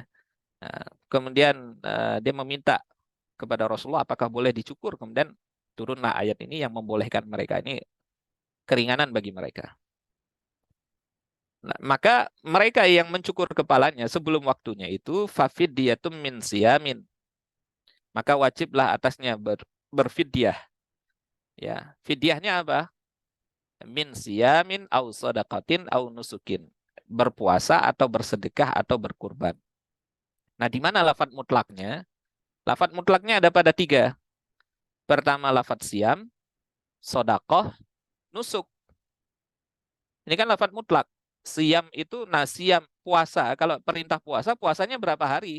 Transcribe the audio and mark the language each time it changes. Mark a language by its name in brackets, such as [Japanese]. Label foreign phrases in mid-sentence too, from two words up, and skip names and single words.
[Indonesian] Nah, kemudian dia meminta kepada Rasulullah apakah boleh dicukur, kemudian turunlah ayat ini yang membolehkan mereka, ini keringanan bagi mereka. Nah, maka mereka yang mencukur kepalanya sebelum waktunya itu [Arabic] ففدية من صيام, [Indonesian] maka wajiblah atasnya berfidyah. Ya, fidyahnya apa? [Arabic] من صيام أو صدقة أو نسك. [Indonesian] Berpuasa atau bersedekah atau berkurban. Nah, di mana lafadz mutlaknya? Lafadz mutlaknya ada pada 3. Pertama lafadz siyam, sodakoh, nusuk. Ini kan lafadz mutlak. Siyam itu, nah siyam puasa. Kalau perintah puasa, puasanya berapa hari?